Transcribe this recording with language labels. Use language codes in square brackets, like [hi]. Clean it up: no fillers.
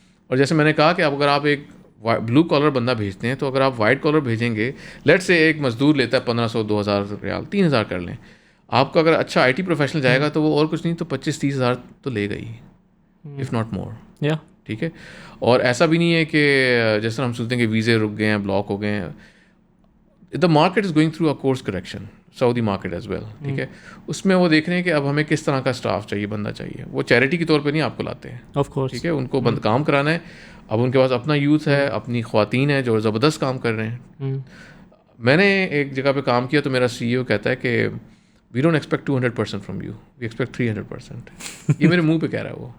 [ur] اور جیسے میں نے کہا کہ اب اگر آپ ایک بلو کالر بندہ بھیجتے ہیں, تو اگر آپ وائٹ کالر بھیجیں گے, لیٹ سے ایک مزدور لیتا ہے 1500 2000 ریال, 3000 کر لیں, آپ کا اگر اچھا IT پروفیشنل جائے گا تو وہ اور کچھ نہیں تو 25-30 ہزار تو لے گا ہی, [en] If not more. [ur] ٹھیک ہے. اور ایسا بھی نہیں ہے کہ جیسے ہم سوچتے ہیں کہ ویزے رک گئے ہیں, بلاک ہو گئے ہیں. [en] The market is going through a course correction, Saudi market as well. [ur] ٹھیک ہے. اس میں وہ دیکھ رہے ہیں کہ اب ہمیں کس طرح کا اسٹاف چاہیے, بندہ چاہیے. وہ چیریٹی کے طور پہ نہیں آپ کو لاتے ہیں, [en] Of course. [ur] ٹھیک ہے. ان کو بند کام کرانا ہے. اب ان کے پاس اپنا یوتھ ہے, اپنی خواتین ہیں جو زبردست کام کر رہے ہیں. میں نے ایک جگہ پہ کام کیا تو میرا CEO کہتا ہے کہ [en] We don't expect 200% from you, we expect 300%. [ur] یہ میرے منہ پہ کہہ رہا ہے وہ.